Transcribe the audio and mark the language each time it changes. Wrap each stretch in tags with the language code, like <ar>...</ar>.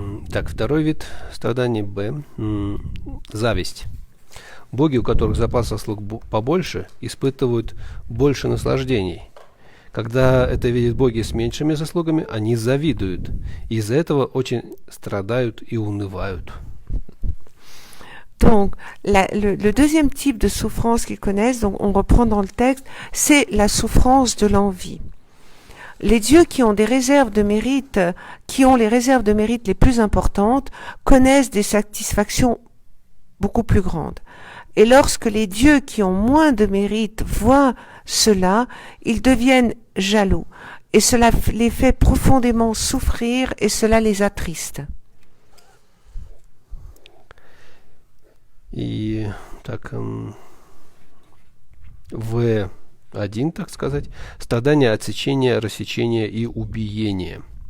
<ru>Так, второй вид страданий Б. Зависть. Боги, у которых запас заслуг побольше, испытывают больше наслаждений. Когда это видят боги с меньшими заслугами, они завидуют. И из-за этого очень страдают и унывают.</ru> <fr>Donc, le deuxième type de souffrance qu'ils connaissent, donc on reprend dans le texte, c'est la souffrance de l'envie. Les dieux qui ont des réserves de mérite, qui ont les réserves de mérite les plus importantes, connaissent des satisfactions beaucoup plus grandes. Et lorsque les dieux qui ont moins de mérite voient cela, ils deviennent jaloux. Et cela les fait profondément souffrir et cela les attriste.</fr> <ru>И так, В1, так сказать, страдания, отсечения, рассечения и убиения.</ru>